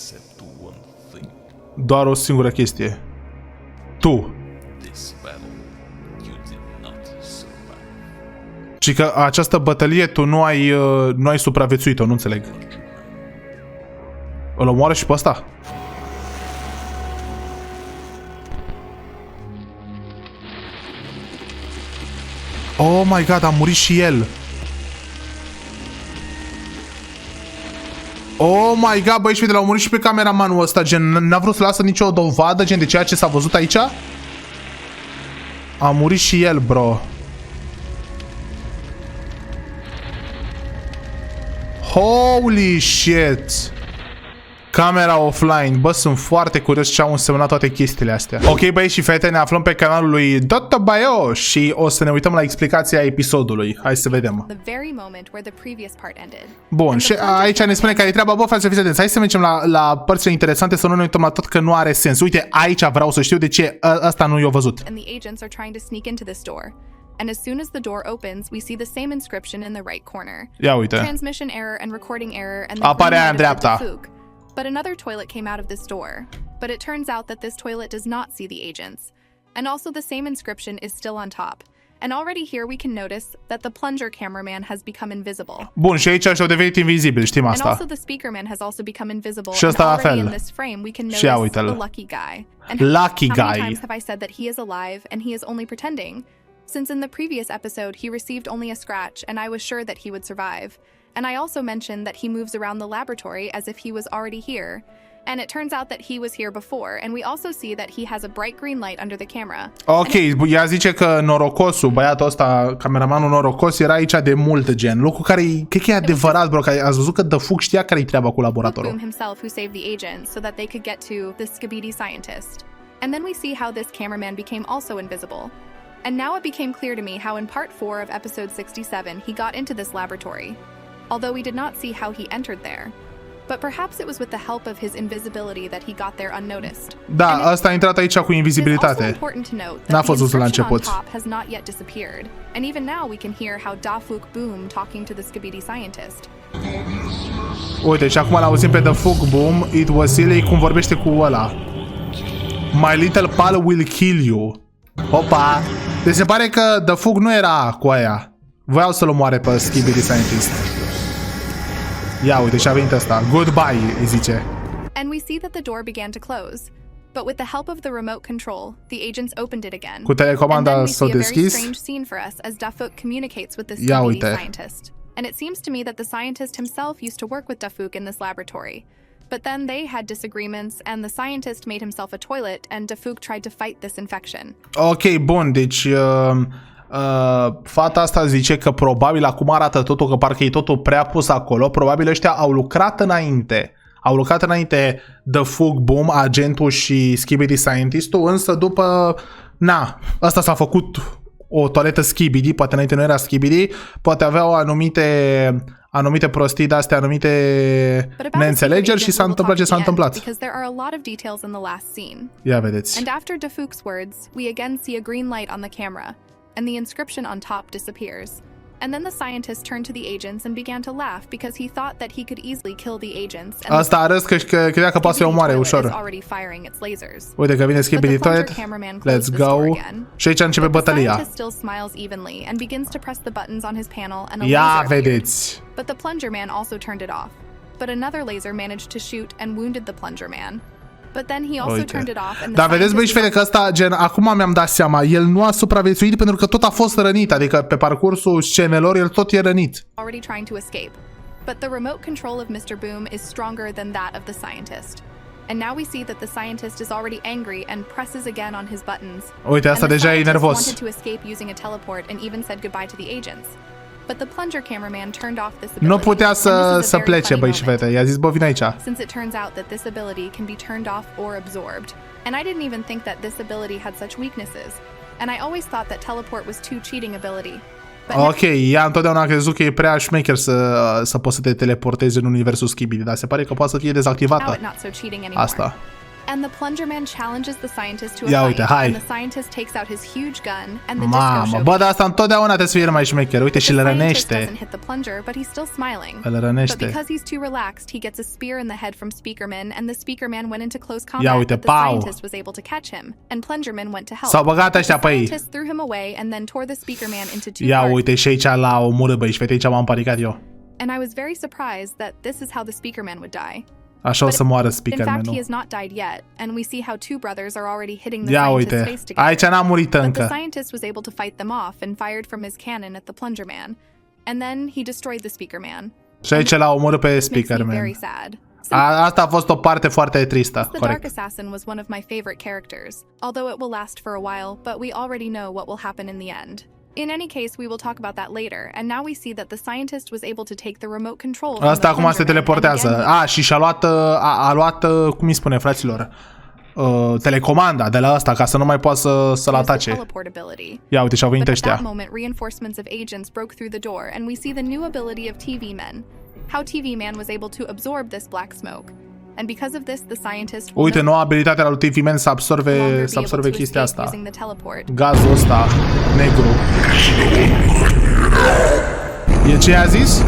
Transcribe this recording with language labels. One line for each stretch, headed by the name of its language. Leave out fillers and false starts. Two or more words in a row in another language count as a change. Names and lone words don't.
Romanian: Doar o singură chestie. Tu. Și că această bătălie tu nu ai supraviețuit-o, nu înțeleg. Îl omoară și pe ăsta?
English: Oh my god,
Romanian: a murit și el.
English: Oh my god,
Romanian: băi, și uite, l-au murit și pe cameramanul ăsta, gen, n-a vrut să lasă nicio dovadă, gen, de ceea ce s-a văzut aici? A murit și el, bro.
English: Holy shit. Camera offline.
Romanian: Bă, sunt foarte curios ce au însemnat toate chestiile astea. Ok, băi și fete, ne aflăm pe canalul lui Dottobaio și o să ne uităm la explicația episodului. Hai să vedem. Bun, și aici ne spune care e treaba. Bă, frate, fiți atenți. Hai să mergem la părțile interesante, să nu ne uităm la tot, că nu are sens. Uite, aici vreau să știu de ce asta nu i-a văzut.
English: And as soon as the door opens, we see the same inscription in the right corner.
Romanian: Ia uite.
English: Transmission error and recording error and
Romanian: apare aia în dreapta.
English: But another toilet came out of this door. But it turns out that this toilet does not see the agents. And also the same inscription is still on top. And already here we can notice that the plunger cameraman has become invisible.
Romanian: Bun, și aici și-au devenit invizibil, știm asta.
English: And also the speakerman has also become invisible.
Romanian: Și ăsta la fel.
English: In this frame we can notice the lucky guy. And lucky how guy. many times have I said that he is alive and he is only pretending? Since in the previous episode he received only a scratch and I was sure that he would survive. And I also mentioned that he moves around the laboratory as if he was already here. And it turns out that he was here before, and we also see that he has a bright green light under the camera.
Romanian: Ok, ea zice că norocosul, băiatul ăsta, cameramanul norocos, era aici de mult, gen. Lucru care, cred că e adevărat, bro, că ați văzut că The Fuck știa care-i treaba cu laboratorul.
English: Himself who saved the agent so that they could get to the Skibidi scientist. And then we see how this cameraman became also invisible. And now it became clear to me how in part 4 of episode 67 he got into this laboratory, although we did not see how he entered there. But perhaps it was with the help of his invisibility that he got there unnoticed.
Romanian: Da, asta a intrat aici cu invizibilitate. N-a fost văzut la început.
English: Has not yet disappeared, and even now we can hear how Dafuk Boom talking to the Skibidi scientist.
Romanian: Uite, și acum l-auzim pe The Fuck Boom,
English: It was silly,
Romanian: cum vorbește cu ăla.
English: My little pal will kill you.
Romanian: Opa! Deci se pare că The Fuck nu era cu aia. Voiau să-l omoare pe Skibidi Scientist. Ia uite, și-a venit ăsta. Goodbye, îi zice.
English: And we see that the door began to close. But with the help of the remote control, the agents opened it again.
Romanian: Cu telecomanda s-a deschis.
English: And then we see a very strange scene for us as Dafuk communicates with the Skibidi scientist. And it seems to me that the scientist himself used to work with Dafuk in this laboratory. But then they had disagreements and the scientist made himself a toilet and Dafuk tried to fight this infection.
Romanian: Ok, bun, deci Fata asta zice că probabil acum arată totul, că parcă e totul prea pus acolo. Probabil ăștia au lucrat înainte. Au lucrat înainte The Fug Boom, agentul și Skibidi Scientist-ul, însă după... Na, ăsta s-a făcut o toaletă Skibidi, poate înainte nu era Skibidi, poate aveau anumite prostii de-astea, anumite neînțelegeri și s-a întâmplat ce s-a întâmplat. Ia vedeți.
English: And after Defuk's words, we again see a green light on the camera, and the inscription on top disappears. And then the scientist turned to the agents and began to laugh because he thought that he could easily kill the agents.
Romanian: Asta arăt că credea că poate să-i omoare ușor. Uite că vine Skibidi Toilet.
English: Let's go.
Romanian: Și aici începe bătălia. Ia vedeți.
English: But the plunger man also turned it off. But another laser managed to shoot and wounded the plunger man. But then he also turned it off and
Romanian: Dar vedeți, băi și fete, că ăsta, gen, acum mi-am dat seama, el nu a supraviețuit pentru că tot a fost rănit, adică pe parcursul scenelor el tot e rănit.
English: Already trying to escape. But the remote control of Mr. Boom is stronger than that of the scientist. And now we see that the scientist is already angry and presses again on his buttons.
Romanian: Uite, asta deja e nervos.
English: Wanted to escape using a teleport and even said goodbye to the agents. But the plunger cameraman turned off this ability.
Romanian: Nu putea să plece, băi și fete. I-a zis, bă, vin aici.
English: Since it turns out that this ability can be turned off or absorbed. And I didn't even think that this ability had such weaknesses. And I always thought that teleport was too cheating ability.
Romanian: Ok, ea întotdeauna a crezut că e prea șmecher să poți să te teleportezi în universul Skibidi, dar se pare că poate să fie dezactivată asta.
English: And the plunger man challenges the scientist to a fight, and the scientist takes out his huge gun and the
Romanian: Mamă, bă, dar asta întotdeauna trebuie să fie mai șmecher. Uite, și le rănește. Îl rănește.
English: But because he's too relaxed, he gets a spear in the head from Speakerman, and the Speakerman went into close combat.
Romanian: Ia uite,
English: but the scientist was able to catch him, and Plungerman went to help.
Romanian: S-au băgat ăștia pe ei.
English: The scientist threw him away and then tore the Speakerman into two
Romanian: Ia
English: parts.
Romanian: uite, și aici la omorât, băi, și fete, aici m-am panicat eu.
English: And I was very surprised that this is how the Speakerman would die.
Romanian: Așa o să moară Speakerman.
English: In fact, he has not died yet, and we see how two brothers are already hitting the scientist's face together.
Romanian: Aici n-a murit încă.
English: But the scientist was able to fight them off and fired from his cannon at the plunger man, and then he destroyed the speaker man.
Romanian: Și aici l-a omorât pe Speakerman. Asta a fost o parte foarte tristă.
English: The Dark Assassin was one of my favorite characters, although it will last for a while, but we already know what will happen in the end. In any case, we will talk about that later, and now we see that the scientist was able to take the remote control.
Romanian: Asta acum se teleportează. Și a luat, cum îi spune, fraților, telecomanda de la asta ca să nu mai poată să-l atace. Ia uite, și-au venit ăștia.
English: Reinforcements of agents broke through the door, and we see the new ability of TV Man. How TV Man was able to absorb this black smoke. And because of this, the scientist
Romanian: uite, noua abilitate a lui TV Man să absorbe chestia asta. Gazul ăsta negru. E ce a zis?